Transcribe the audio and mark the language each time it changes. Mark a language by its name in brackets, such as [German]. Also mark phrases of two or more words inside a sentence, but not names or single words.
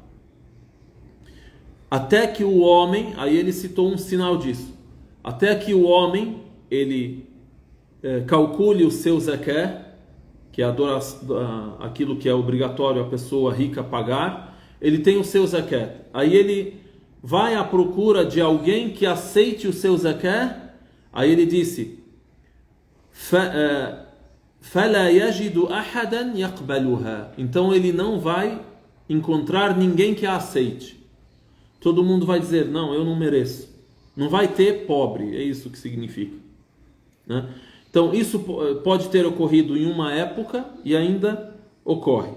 [Portuguese] Até que o homem, aí ele citou um sinal disso, até que o homem ele calcule o seu zakat, que é aquilo que é obrigatório a pessoa rica pagar, ele tem o seu zakat. Aí ele vai à procura de alguém que aceite o seu zakat. Aí ele disse: [Arabic] فَلَا يَجِدُ أَحَدًا يَقْبَلُهَا. [Portuguese] Então ele não vai encontrar ninguém que a aceite. todo mundo vai dizer, não, eu não mereço. Não vai ter pobre, é isso que significa, né? Então, isso pode ter ocorrido em uma época e ainda ocorre.